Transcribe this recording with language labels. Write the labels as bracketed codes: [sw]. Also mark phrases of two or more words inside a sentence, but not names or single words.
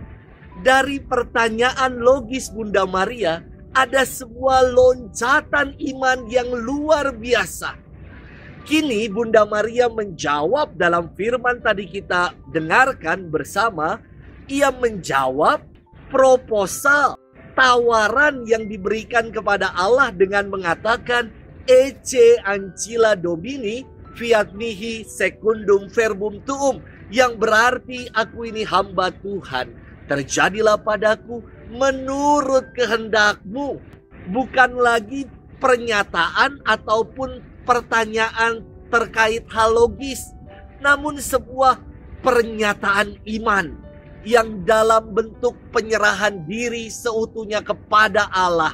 [id] Dari pertanyaan logis Bunda Maria, ada sebuah loncatan iman yang luar biasa. Kini Bunda Maria menjawab dalam firman tadi kita dengarkan bersama. Ia menjawab proposal, tawaran yang diberikan kepada Allah dengan mengatakan, [la] Ecce ancilla Domini fiat mihi secundum verbum tuum, [id] yang berarti aku ini hamba Tuhan, terjadilah padaku menurut kehendakmu. Bukan lagi pernyataan ataupun pertanyaan terkait hal logis, namun sebuah pernyataan iman yang dalam bentuk penyerahan diri seutuhnya kepada Allah.